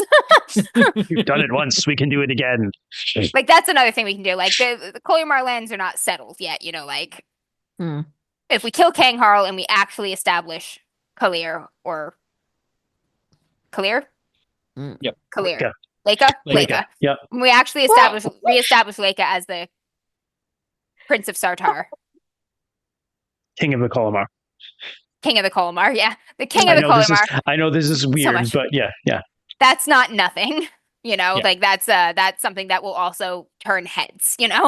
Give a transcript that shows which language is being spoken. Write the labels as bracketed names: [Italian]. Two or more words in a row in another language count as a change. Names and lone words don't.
[English] we've done it once. We can do it again. Like that's another thing we can do. Like the Kolyamar lands are not settled yet, you know, like if we kill Kangharl and we actually establish Kalir or Kalir? Yep. Kalir. Leka. Leka. Yep. We actually reestablish Leka as the Prince of Sartar. King of the Kolamar. King of the Kolyamar, yeah. The King of the Kolyamar. I know this is weird, much. but yeah. That's not nothing, you know, Yeah. like that's something that will also turn heads, you know?